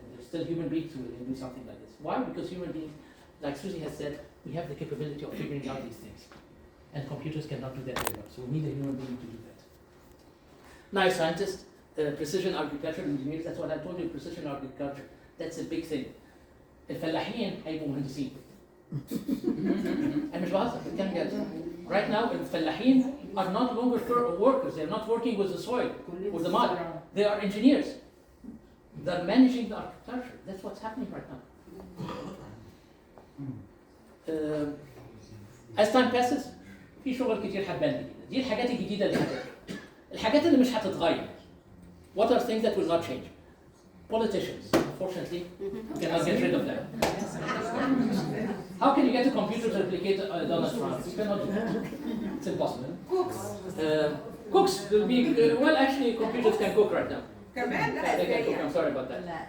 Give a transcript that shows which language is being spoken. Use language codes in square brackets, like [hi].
[en] And there's still human beings who will do something like this. Why? Because human beings, like Susie has said, we have the capability of figuring out these things. And computers cannot do that very well. So we need a human being to do that. Now, scientists, precision agriculture engineers, that's what I told you, precision agriculture. That's a big thing. [ar] الفلاحين هيبقوا مهندسين. أنا مش بهزر بتكلم جد. [en] Right now, الفلاحين are not longer workers. They're not working with the soil, with the mud. They are engineers. They're managing the agriculture. That's what's happening right now. As time passes, [ar] في شغل كتير هتبان جديدة. دي الحاجات الجديدة اللي هتبان. الحاجات اللي مش هتتغير. [en] What are things that will not change? Politicians, unfortunately, you cannot get rid of them. How can you get a computer to replicate Donald Trump? You cannot do that. It's impossible. Cooks will be, well, actually, computers can cook right now. They can cook, I'm sorry about that.